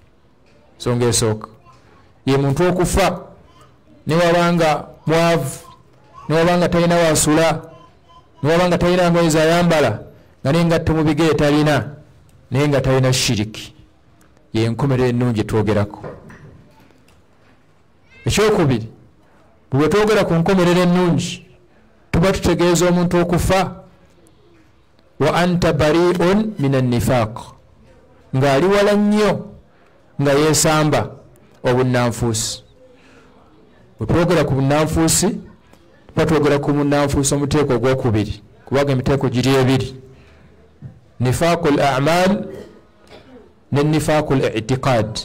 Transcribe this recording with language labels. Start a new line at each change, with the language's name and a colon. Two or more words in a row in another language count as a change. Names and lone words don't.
Ganda: Nsonga esooka ye muntu okufa newabanga mwavu, newabanga talina wasula, newabanga talina ngoye zayambala, nga n'engatto mu bigere talina, naye nga talina shiriki. Ye enkomerero ennungi twogerako. Ekyokubiri, bwe twogera ku nkomerero ennungi tuba tutegeeza omuntu okufa
Arabic: وأنت بريء من النفاق,
Ganda: ng'ali wala nnyo nga yeesamba obunnanfuusi. Bwe twogera ku bunnanfuusi tuba twogera ku bunnanfuusi omuteeko ogwokubiri, kubanga emiteeko giri ebiri:
Arabic: نفاق الأعمال
Ganda: ne
Arabic: نفاق الاعتقاد.